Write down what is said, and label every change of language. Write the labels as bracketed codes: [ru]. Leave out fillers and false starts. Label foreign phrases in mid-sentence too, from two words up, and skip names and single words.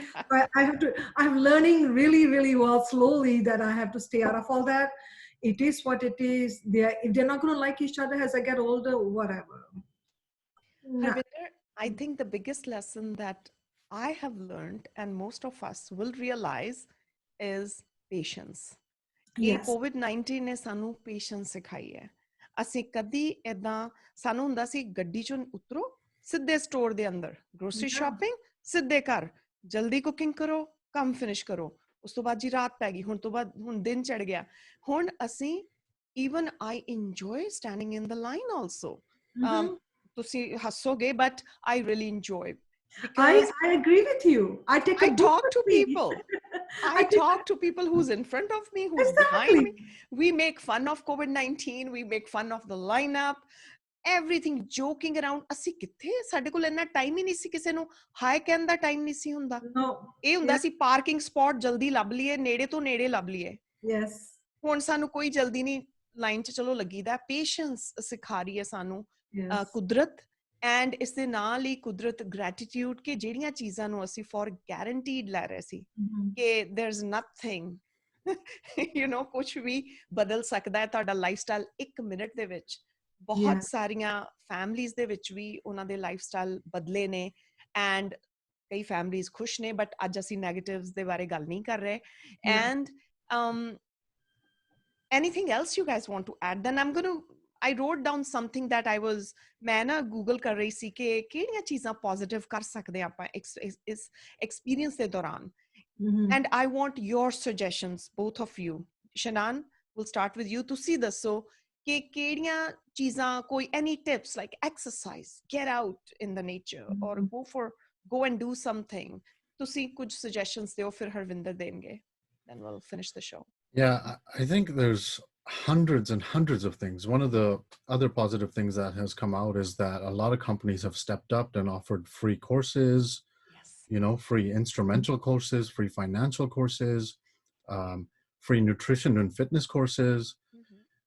[en] But I'm learning really, really well slowly that I have to stay out of all that. It is what it is. If they're not going to like each other as I get older, whatever. Harvinder, I think the biggest lesson that I have learned and most of us will realize is patience. Yes. [pa] COVID-19 ਨੇ ਸਾਨੂੰ ਪੇਸ਼ੈਂਸ ਸਿਖਾਈ ਹੈ। ਅਸੀਂ ਕਦੀ ਏਦਾਂ, ਸਾਨੂੰ ਹੁੰਦਾ ਸੀ ਗੱਡੀ ਚੋਂ ਉਤਰੋ, ਸਿੱਧੇ ਸਟੋਰ ਦੇ ਅੰਦਰ [en] grocery shopping, [pa] ਸਿੱਧੇ ਘਰ, ਜਲਦੀ ਕੁਕਿੰਗ ਕਰੋ, ਕੰਮ ਫਿਨਿਸ਼ ਕਰੋ, ਉਸ ਤੋਂ ਬਾਅਦ ਜੀ ਰਾਤ ਪੈ ਗਈ, ਹੁਣ ਦਿਨ ਚੜ ਗਿਆ। ਹੁਣ ਅਸੀਂ [en] even I enjoy standing in the line also. [pa] ਤੁਸੀਂ ਹੱਸੋਗੇ [en] but I really enjoy because I agree with you. I talk to people. I talk to people who's in front of me, who's behind me. We make fun of COVID-19. We make fun of the lineup. Everything, joking around. [pa] ਅਸੀਂ ਕਿੱਥੇ, ਸਾਡੇ ਕੋਲ ਇੰਨਾ ਟਾਈਮ ਹੀ ਨਹੀਂ ਸੀ ਕਿਸੇ ਨੂੰ ਹਾਈ ਕਹਿਣ ਦਾ ਟਾਈਮ ਨਹੀਂ ਸੀ ਹੁੰਦਾ। ਇਹ ਹੁੰਦਾ ਸੀ [en] parking spot [pa] ਜਲਦੀ ਲੱਭ ਲਈਏ, ਨੇੜੇ ਤੋਂ ਨੇੜੇ ਲੱਭ ਲਈਏ। [en] Yes. [pa] ਹੁਣ ਸਾਨੂੰ ਕੋਈ ਜਲਦੀ ਨਹੀਂ, ਲਾਈਨ 'ਚ ਚਲੋ ਲੱਗੀਦਾ। ਪੇਸ਼ੈਂਸ ਸਿਖਾ ਰਹੀ ਹੈ ਸਾਨੂੰ ਕੁਦਰਤ, ਐਂਡ ਇਸ ਦੇ ਨਾਲ ਹੀ ਕੁਦਰਤ ਗ੍ਰੈਟੀਟਿਊਡ ਕਿ ਜਿਹੜੀਆਂ ਚੀਜ਼ਾਂ ਨੂੰ ਅਸੀਂ [en] for granted [pa] ਲੈ ਰਹੇ ਸੀ ਕਿ [en] there's nothing [pa] ਕੁਛ ਵੀ ਬਦਲ ਸਕਦਾ ਹੈ ਤੁਹਾਡਾ ਲਾਈਫਸਟਾਈਲ 1 ਮਿੰਟ ਦੇ ਵਿੱਚ। ਬਹੁਤ ਸਾਰੀਆਂ ਫੈਮਲੀਜ਼ ਦੇ ਵਿੱਚ ਵੀ ਉਹਨਾਂ ਦੇ ਲਾਈਫਸਟਾਈਲ ਬਦਲੇ ਨੇ, ਐਂਡ ਕਈ ਫੈਮਲੀਜ਼ ਖੁਸ਼ ਨੇ, ਬਟ ਅੱਜ ਅਸੀਂ ਨੈਗੇਟਿਵਸ ਦੇ ਬਾਰੇ ਗੱਲ ਨਹੀਂ ਕਰ ਰਹੇ। [en] ਐਂਡ anything else you guys want to add? Then I wrote down something that [pa] ਮੈਂ ਨਾ ਗੂਗਲ ਕਰ ਰਹੀ ਸੀ ਕਿ ਕਿਹੜੀਆਂ ਚੀਜ਼ਾਂ ਪੋਜ਼ਿਟਿਵ ਕਰ ਸਕਦੇ ਆਪਾਂ ਇਸ ਐਕਸਪੀਰੀਅੰਸ ਦੇ ਦੌਰਾਨ। [en] And I want your suggestions, both of you. Shannon, we'll start with you. [pa] ਤੁਸੀਂ ਦੱਸੋ ਕਿ ਕਿਹੜੀਆਂ ਚੀਜ਼ਾਂ, ਕੋਈ [en] any tips like exercise, get out in the nature, or go and do something. [pa] ਤੁਸੀਂ ਕੁਝ suggestions ਦਿਓ, ਫਿਰ ਹਰਵਿੰਦਰ ਦੇਣਗੇ, [en] then we'll finish the show. Yeah, I think there's hundreds and hundreds of things. One of the other positive things that has come out is that a lot of companies have stepped up and offered free courses, free instrumental courses, free financial courses, free nutrition and fitness courses.